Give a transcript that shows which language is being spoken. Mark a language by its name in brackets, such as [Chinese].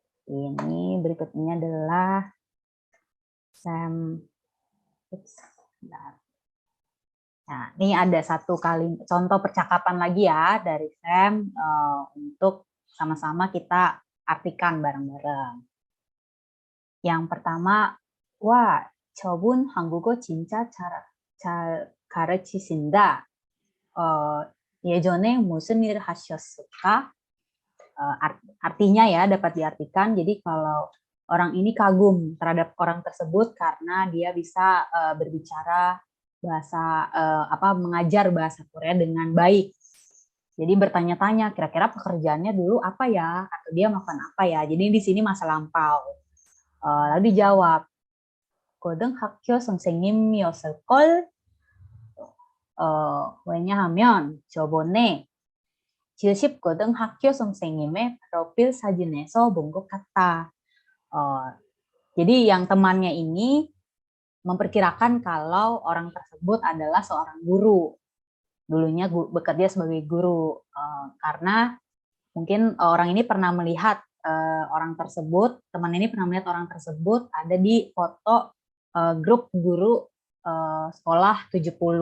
[Indonesian] Ini berikutnya adalah Sam. Nah, ini ada satu kali contoh percakapan lagi ya dari Sam untuk sama-sama kita artikan bareng-bareng. Yang pertama, [Korean] 와, 저분 한국어 진짜 잘 가르치신다. 예전에 무슨 일 하셨을까? [Indonesian] Artinya ya dapat diartikan. Jadi kalau orang ini kagum terhadap orang tersebut karena dia bisa berbicara bahasa mengajar bahasa Korea dengan baik. Jadi bertanya-tanya kira-kira pekerjaannya dulu apa ya, atau dia melakukan apa ya. Jadi di sini masa lampau. Lalu dijawab, [Korean] 고등학교 선생님이었을걸. 왜냐하면 저번에 70고등학교 선생님의 프로필 사진에서 본 것 같다. [Indonesian] Jadi yang temannya ini memperkirakan kalau orang tersebut adalah seorang guru. Dulunya bekerja sebagai guru. Karena mungkin orang ini pernah melihat orang tersebut, teman ini pernah melihat orang tersebut ada di foto grup guru sekolah 70.